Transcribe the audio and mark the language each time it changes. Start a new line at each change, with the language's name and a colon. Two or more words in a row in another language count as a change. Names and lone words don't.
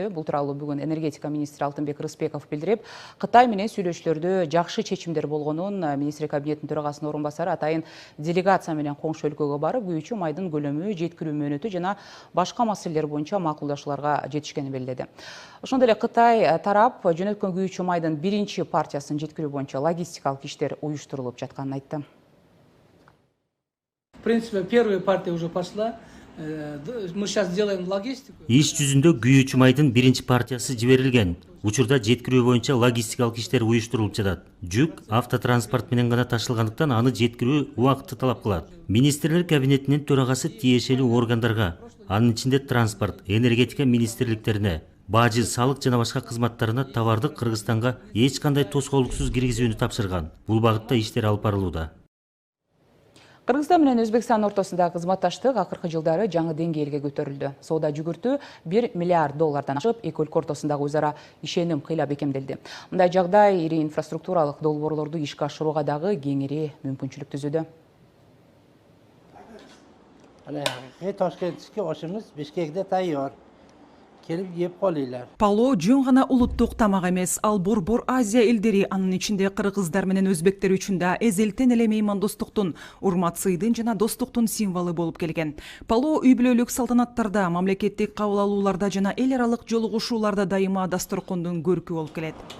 Kyrgyz: Бул тууралуу бүгүн энергетика министри Алтынбек Рыспеков билдирип, Кытай менен сүйлөшүүлөрдө жакшы чечимдер болгонун, министри кабинетинин төрагасынын орун басары атайын делегация менен коңшу өлкөгө барып, күйүүчү майдын көлөмү, жеткирүү мөөнөтү жана башка маселелер боюнча макулдашууларга жетишкенин белгиледи. Ошондой эле Кытай тарап жөнөткөн күйүүчү майдын биринчи партиясын жеткирүү боюнча логистикалык иштер уюштурулуп жатканын айтты.
Russian: В принципе, первая партия уже пошла. Мы сейчас делаем логистику.
Kyrgyz: Иш жүзүндө күйүүчү майдын биринчи партиясы жиберилген. Учурда жеткирүү боюнча логистикалык иштер уюштурулуп жатат. Жүк автотранспорт менен гана ташылгандыктан аны жеткирүү убакытты талап кылат. Министрлер кабинетинин төрагасы тиешелүү органдарга, анын ичинде транспорт, энергетика министрликтерине, бажы, салык жана башка кызматтарына товарды Кыргызстанга эч кандай тоскоолдуксуз киргизүүнү тапшырган. Бул багытта иштер алып барылууда. Кыргызстан менен Өзбекстан ортосунда кызматташтык акыркы жылдары жаңы деңгээлге көтөрүлдү. Соода жүгүртүү $1 миллиард ашып, эки өлкө ортосундагы өз ара ишеним кыйла бекемделди. Мындай жагдай ири инфраструктуралык долбоорлорду ишке ашырууга дагы кеңири мүмкүнчүлүк түзүүдө.
Uzbek: Toshkentga oshimiz Bishkekda tayyor. Kelib yeb qolinglar.
Kyrgyz: Пало жөн гана улуттук тамак эмес, ал Борбор Азия элдери, анын ичинде кыргыздар менен өзбектер үчүн да эзелтен эле меймандостуктун, урмат сыйдын жана достуктун символу болуп келген. Пало үй бүлөлүк салтанаттарда, мамлекеттик кабыл алууларда жана эл аралык жолугушууларда дайыма дасторкондун көркү болуп келет.